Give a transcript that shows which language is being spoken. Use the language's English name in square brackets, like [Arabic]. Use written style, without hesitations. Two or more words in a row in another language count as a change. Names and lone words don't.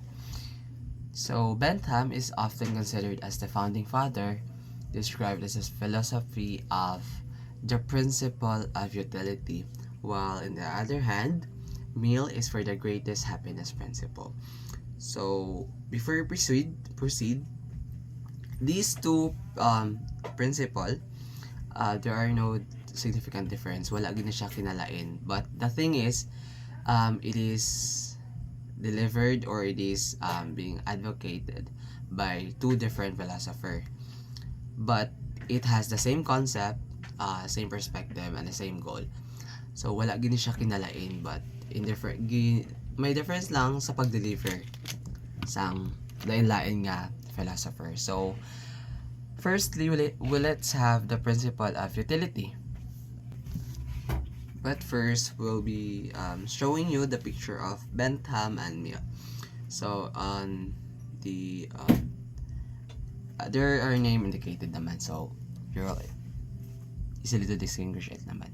[English] So Bentham is often considered as the founding father, described as a philosophy of the principle of utility, while on the other hand, Mill is for the greatest happiness principle. So before we proceed, these two principle, there are no significant difference. [Hiligaynon] Wala gina siya kinalain. [English] But the thing is, it is delivered or it is being advocated by two different philosophers. But it has the same concept, same perspective, and the same goal. [Hiligaynon] So wala gini siya kinalain, [English] but in different [Hiligaynon] may difference lang sa pag-deliver sang lain-lain nga philosopher. [English] So firstly, let's have the principle of utility. But first, we'll be showing you the picture of Bentham and Mill. So on the there are name indicated naman, so you're easily to distinguish it naman.